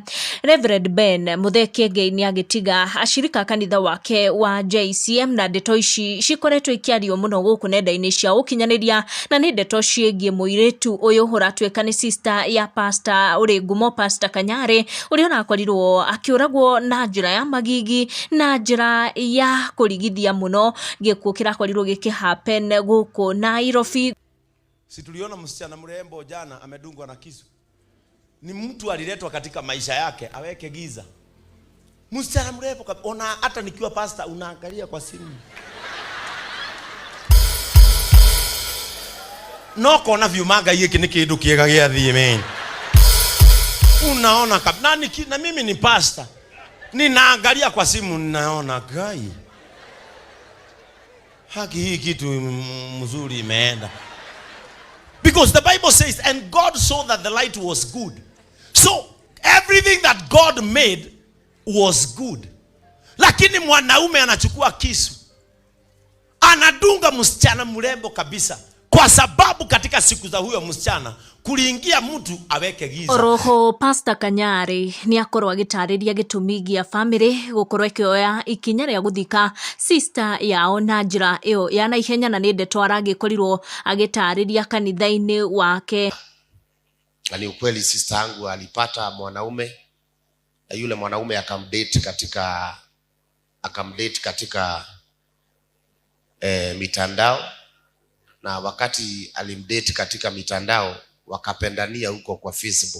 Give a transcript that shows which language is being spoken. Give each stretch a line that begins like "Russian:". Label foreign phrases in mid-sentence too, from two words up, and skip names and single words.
Kikuyu: Reverend Ben Muthe Kiengei ni agitiga ashirika kanitha wake wa JCM na ndeto ici cikoretwo ikiario muno guku nenda-ini cia ukinyaniria na ni ndeto ciigie muiritu uyu uratweka ni sister ya pastor uri ngumo Pastor Kanyari uri unakorirwo akiuragwo na njira ya magigi na njira ya kurigithia muno gikuo kirakorirwo gikihappen guku Nairobi.
Swahili: Si tuliona msichana mrembo jana amedungwa na kisu. Ni mtu aliletwa katika maisha yake aweke giza. Msichana mrembo ona, hata nikiwa pastor unaangalia kwa simu.
Kikuyu: No kona viumaga hiki ni kindu kiega gia thii men.
Swahili: Unaona na mimi ni pastor. Ninaangalia kwa simu ninaona gai. Haki hii kitu mzuri imeenda.
English: Because the Bible says, and God saw that the light was good. So, everything that God made was good.
Swahili: Lakini mwanaume anachukua kisu. Anadunga msichana mrembo kabisa. Kwa sababu katika siku za huyo msichana, kuliingia mtu aweke giza.
Kikuyu: Roho Pastor Kanyari ni akorwa gitariria gitumi gia family gukorwa ikioya ikinya ria guthika sister yao na njira iyo ya naihenya, na ni ndeto aragikorirwo agitariria kanitha-ini wake.
Swahili: Ni ukweli sister yangu alipata mwanaume na yule mwanaume akamdate katika mitandao, na wakati alimdate katika mitandao wakapendania huko kwa Facebook.